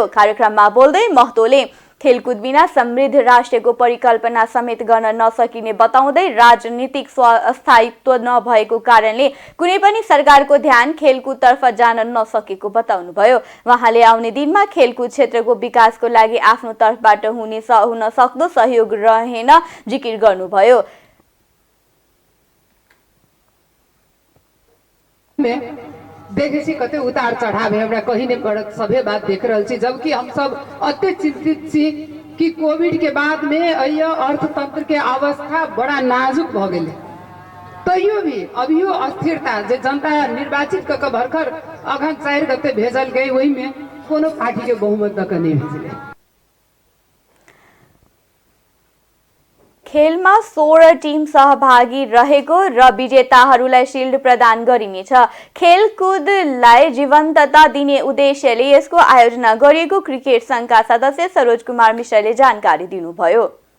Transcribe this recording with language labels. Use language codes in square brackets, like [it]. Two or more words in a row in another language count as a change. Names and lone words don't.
[ne] कार्यक्रममा बोल्दै महतोले खेलकुद बिना समृद्ध राष्ट्रको परिकल्पना समेत गर्न नसकिने बताउँदै राजनीतिक स्थायित्व नभएको कारणले कुनै पनि सरकारको ध्यान खेलकुदतर्फ जान नसकेको बताउनुभयो। उहाँले आउने दिनमा खेलकुद क्षेत्रको विकासको लागि आफ्नो तर्फबाट हुन सक्दो सहयोग रहेन जिकिर गर्नुभयो। [mai] देखे कते उतार चढ़ाव है, हमरा कहीं नहीं पड़त, सभे बात देख रहा छी। जबकि हम सब अत्य चिंतित छी कि कोविड के बाद में अर्थतंत्र के अवस्था बड़ा नाजुक भ गेले। तैयो भी अभियो अस्थिरता जे जनता निर्वाचित क भर्खर अघन 4 गते भेजल गई, वही में कोनो पार्टी के बहुमत तक नहीं भेजले। [ne] खेलमा 16 टिम सहभागी रहेको र विजेताहरूलाई शिल्ड प्रदान गरिनेछ। खेलकुदलाई जीवन्तता दिने उद्देश्यले यसको आयोजना गरिएको क्रिकेट संघका सदस्य सरोज कुमार मिश्रले जानकारी दिनुभयो।